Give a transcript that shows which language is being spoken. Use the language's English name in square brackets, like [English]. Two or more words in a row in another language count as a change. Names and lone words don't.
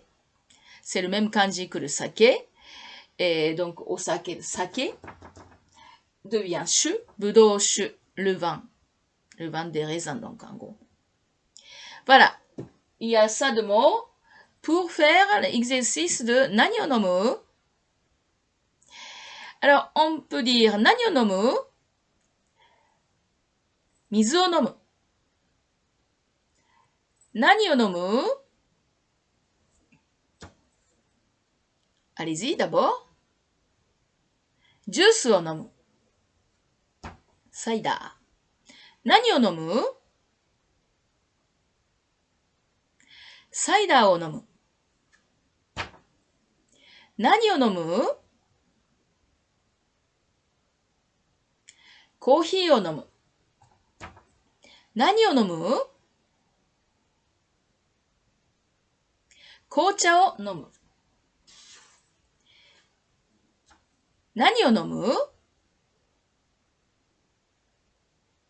[French] C'est le même kanji que le saké. Et donc, osake, saké devient shu. Budoshu, le vin. Le vin des raisins, donc, en gros. Voilà. Il y a ça de mots pour faire l'exercice de [Japanese] 何を飲む. [French] Alors, on peut dire [Japanese] 何を飲む? 水を飲む。何を飲む? [French] Allez-y, d'abord. [Japanese] ジュースを飲む。サイダー. 何を飲む？サイダーを飲む. 何を飲む? コーヒーを飲む。何を飲む？紅茶を飲む。何を飲む？